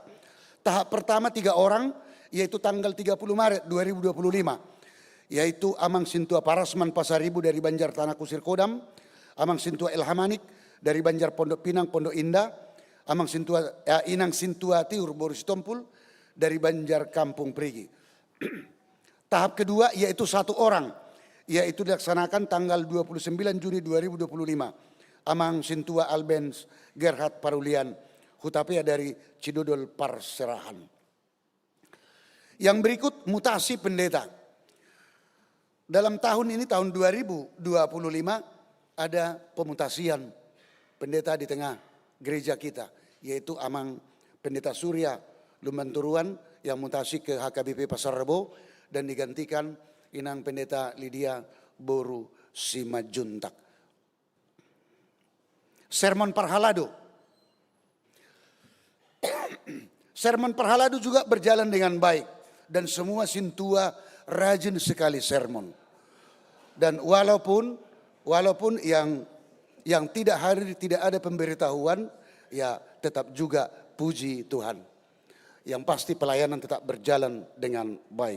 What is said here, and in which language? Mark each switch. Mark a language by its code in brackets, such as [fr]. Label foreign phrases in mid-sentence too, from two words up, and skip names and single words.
[id] Tahap pertama 3 orang, yaitu tanggal 30 Maret 2025, yaitu Amang Sintua Parasman Pasaribu dari Banjar Tanah Kusir Kodam, Amang Sintua Elhamanik dari Banjar Pondok Pinang Pondok Indah, Amang Sintua Inang Sintua Tiur Boris Tompul dari Banjar Kampung Perigi. Tahap kedua yaitu 1 orang, yaitu dilaksanakan tanggal 29 Juni 2025. Amang Sintua Albens Gerhard Parulian Hutapea dari Cidodol Parserahan. Yang berikut mutasi pendeta. Dalam tahun ini, tahun 2025, ada pemutasian pendeta di tengah gereja kita, yaitu Amang Pendeta Surya Lumbanturuan yang mutasi ke HKBP Pasar Rebo, dan digantikan Inang Pendeta Lydia Boru Simajuntak. Sermon Parhalado. Sermon Parhalado juga berjalan dengan baik, dan semua sintua rajin sekali sermon. Dan walaupun yang tidak hadir, tidak ada pemberitahuan, ya tetap juga puji Tuhan. Yang pasti pelayanan tetap berjalan dengan baik.